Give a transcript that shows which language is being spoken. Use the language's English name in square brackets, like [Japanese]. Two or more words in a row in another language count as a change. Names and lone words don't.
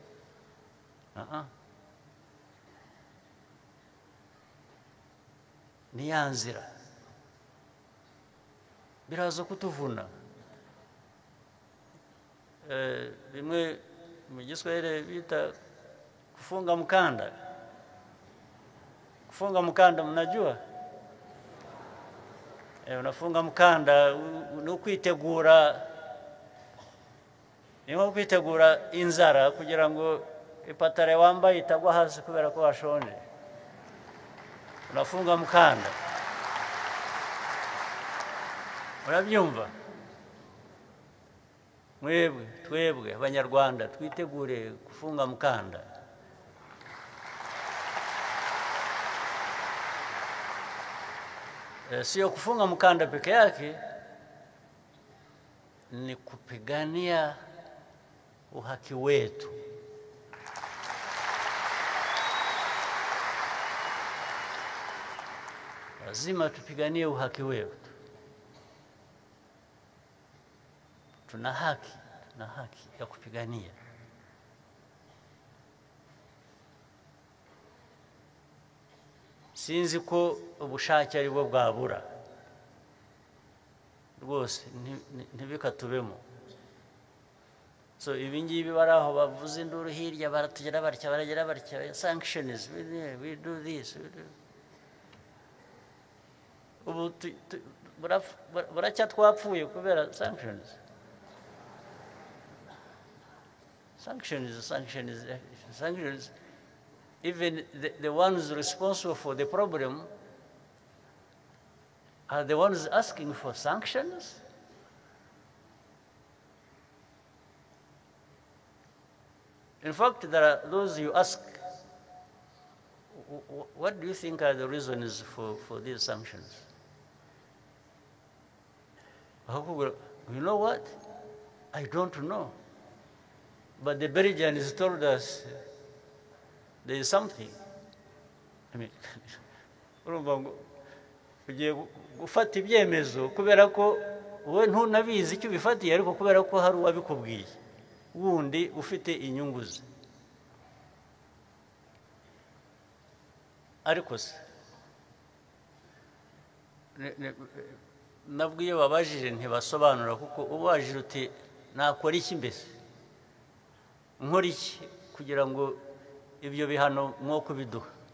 [Kinyarwanda] Ni ya nzira biraza kutuvuna. Bimwe mu Giswahili bita [Swahili] kufunga mkanda. Kufunga mkanda mnajua? Unafunga mkanda [Kinyarwanda] ni ukwitegura inzara kugira ngo ipatare wambaye itagwa hasi kubera ko washonje. [Swahili] Unafunga mkanda. Urabyumva? [Kinyarwanda] twebwe abanyarwanda twitegure kufunga mukanda. [Swahili] Sio kufunga mkanda peke yake, ni kupigania uhaki wetu. Lazima tupiganie uhaki wetu. Tuna haki ya kupigania. [Kinyarwanda] Sinzi ko ubushake ari bwo bwabura rwose ntibikatubemo. So ibingibi baraho bavuze induru hirya baratugera barya sanctions, [English] we do this, [Kinyarwanda] ubu buracya twapfuye kubera sanctions. [English] Even the ones responsible for the problem are the ones asking for sanctions. In fact, there are those you ask, what do you think are the reasons for these sanctions? You know what? I don't know. But the Belgians told us there is something. I mean, [Kinyarwanda] ugiye gufata ibyemezo kubera ko wowe ntunabizi icyo bifatiye, ariko kubera ko hari uwabikubwiye wundi ufite inyungu ze. Ariko se nabwo iyo babajije ntibasobanura, kuko ubajije uti nakora iki mbese, nkora iki kugira ngo ibyo bihano mwoko biduha.